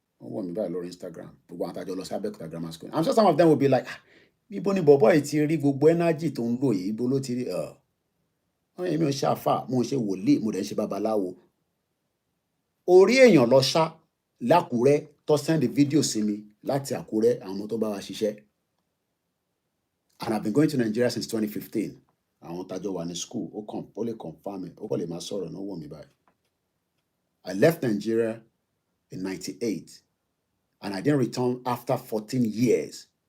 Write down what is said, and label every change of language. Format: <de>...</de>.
<yo>Wọ́n wò mí báyìí lórí Instagram. Gbogbo àwọn àtàjọ lọ sí Abẹ́òkúta Grammar School.</yo> <en>I'm sure some of them will be like,</en> <yo>ibo ni bọ̀bọ́ yìí ti rí gbogbo energy tó ń lò yìí? Ibo ló ti rí? Èmi ò ṣe àfà, mo ń ṣe wòlíì, mo dẹ̀ ń ṣe babaláwo. Orí èèyàn lọ ṣá l'Ákúrẹ́ tó send video sí mi láti Àkúrẹ́ àwọn ọmọ tó bá wa ṣiṣẹ́.</yo> <en>And I've been going to Nigeria since 2015.</en> <yo>Àwọn tájọ wà ní school, ó lè confirm it, ó kàn lè máa sọ̀rọ̀ náà wò mí báyìí.</yo> <en>I left Nigeria in 98 and I didn't return after 14 years.</en>